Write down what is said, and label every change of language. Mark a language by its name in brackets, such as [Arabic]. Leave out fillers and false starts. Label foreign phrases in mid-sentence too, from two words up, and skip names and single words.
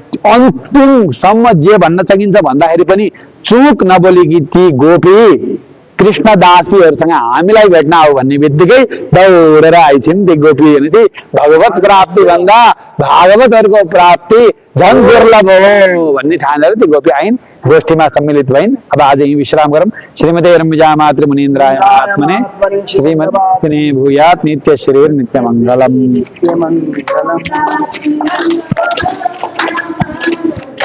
[Nepali] अन्तिमसम्म जे भन्न सकिन्छ भन्दाखेरि पनि चुक नबोलेकी ती गोपी कृष्ण दासीहरूसँग हामीलाई भेट्न आऊ भन्ने बित्तिकै दौडेर आइछिन् ती गोपीहरू चाहिँ भगवत प्राप्ति भन्दा भागवतहरूको प्राप्ति झन् दुर्लभ हो भन्ने ठानेर ती गोपी आइन् गोष्ठीमा सम्मिलित भइन् अब आज यही विश्राम गरौँ [Sanskrit] श्रीमते रम्जा मातृ मुनीन्द्राय आत्मने श्रीमती भूयात् नित्य शरीर नित्य मंगलम